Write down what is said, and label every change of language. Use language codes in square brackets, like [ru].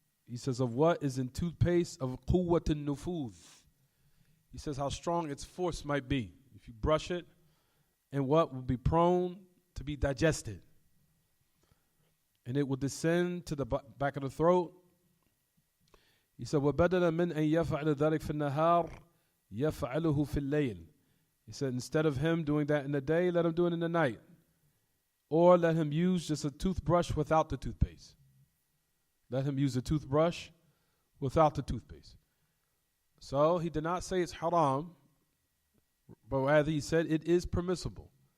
[en] He says of what is in toothpaste, of quwwat al-nufuz. He says how strong its force might be if you brush it, and what will be prone to be digested. And it will descend to the back of the throat. He said, [ar] وَبَدَلَ مِنْ أَنْ يَفْعَلَ ذَلِكَ فِي النَّهَارِ يَفْعَلُهُ فِي اللَّيْلِ. [en] He said, instead of him doing that in the day, let him do it in the night. Or let him use just a toothbrush without the toothpaste. Let him use a toothbrush without the toothpaste. So he did not say it's haram, but rather he said it is permissible.